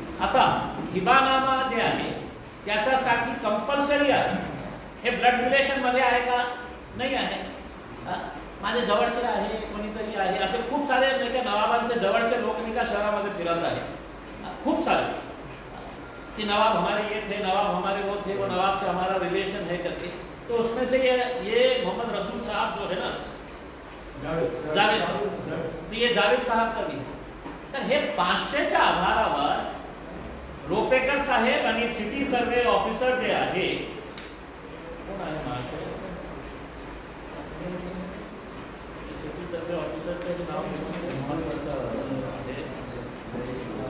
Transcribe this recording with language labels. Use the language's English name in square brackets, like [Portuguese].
[Marathi] आता हिबानामा जे आहे त्याच्यासाठी कंपल्सरी आहे. हे ब्लड रिलेशन मध्ये आहे का, नाही आहे. माझे जवळचे आहे कोणीतरी आहे, असे खूप सारे नाही का नवाबांचे जवळचे लोक नाही का शहरामध्ये फिरत आहे खूप सारे. [Hindi] कि नवाब हमारे ये थे, नवाब हमारे वो थे, वो नवाब से हमारा रिलेशन है करके. तो उसमें से ये मोहम्मद रसूल साहब जो है ना, जावेद साहब, तो ये जावेद साहब का भी. [Marathi] तर हे 500च्या आधारावर रोपेकर साहेब आणि सिटी सर्वे ऑफिसर जे आहे, कोण आहे महाशय सिटी सर्वे ऑफिसरचे नाव महत्वाचं आहे.